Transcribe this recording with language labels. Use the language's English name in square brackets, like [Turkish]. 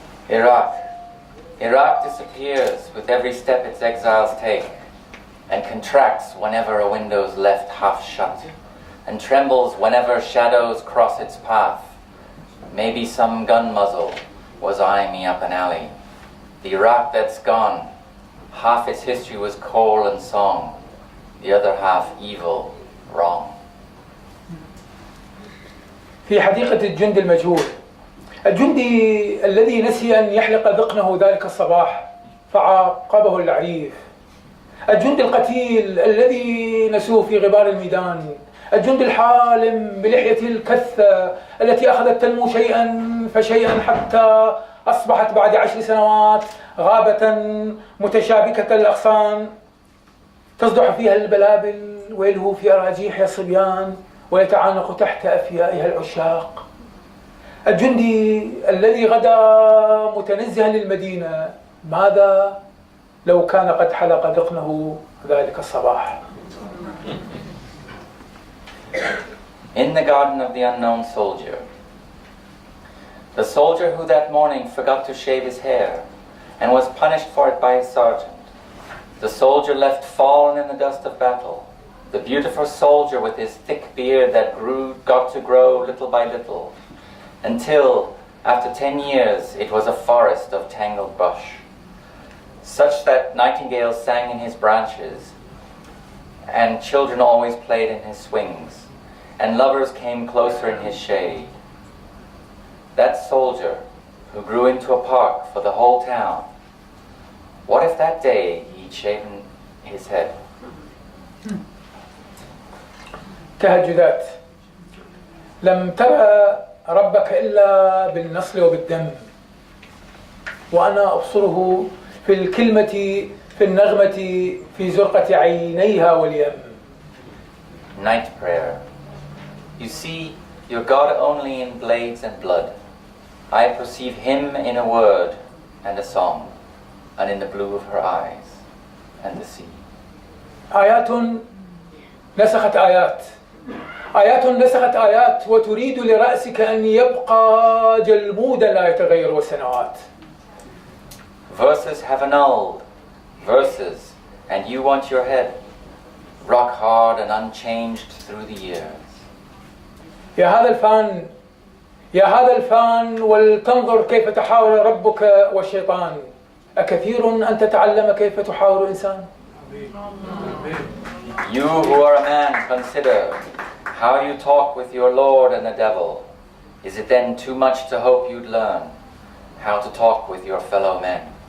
[English] Iraq disappears with every step its exiles take, and contracts whenever a window's left half shut, and trembles whenever shadows cross its path. Maybe some gun muzzle was eyeing me up an alley. The Iraq that's gone, half its history was coal and song, the other half evil, wrong. [Arabic] في حديقة الجند المجهول، الجندي الذي نسي أن يحلق ذقنه ذلك الصباح فعاقبه العريف، الجندي القتيل الذي نسوه في غبار الميدان، الجندي الحالم بلحية الكثة التي أخذت تنمو شيئا فشيئا حتى أصبحت بعد 10 سنوات غابة متشابكة الأغصان تصدح فيها البلابل ويلهو في أراجيحها الصبيان ويتعانق تحت أفيائها العشاق، الجندي الذي غدا متنزها للمدينة، ماذا لو كان قد حلق ذقنه ذلك الصباح؟ [English] In the garden of the unknown soldier. The soldier who that morning forgot to shave his hair and was punished for it by his sergeant. The soldier left fallen in the dust of battle. The beautiful soldier with his thick beard that got to grow little by little, until, after 10 years, it was a forest of tangled brush, such that nightingales sang in his branches, and children always played in his swings. and lovers came closer in his shade. That soldier who grew into a park for the whole town, what if that day he'd shaven his head? [Arabic] تهجدات. لم ترى ربك إلا بالنصل وبالدم، وأنا أبصره في الكلمة، في النغمة، في زرقة عينيها واليم. [English] Night prayer. You see your God only in blades and blood. I perceive him in a word and a song, and in the blue of her eyes and the sea. [Arabic] آيات نسخت آيات، آيات نسخت آيات، وتريد لرأسك أن يبقى جلمودا لا يتغير والسنوات. [English] Verses have annulled verses, and you want your head rock hard and unchanged through the years. [Arabic] يا هذا الفان، يا هذا الفان، ولتنظر كيف تحاور ربك والشيطان. أكثير أن تتعلم كيف تحاور إنسان؟ [English] You who are a man, consider how you talk with your Lord and the devil. Is it then too much to hope you'd learn how to talk with your fellow men?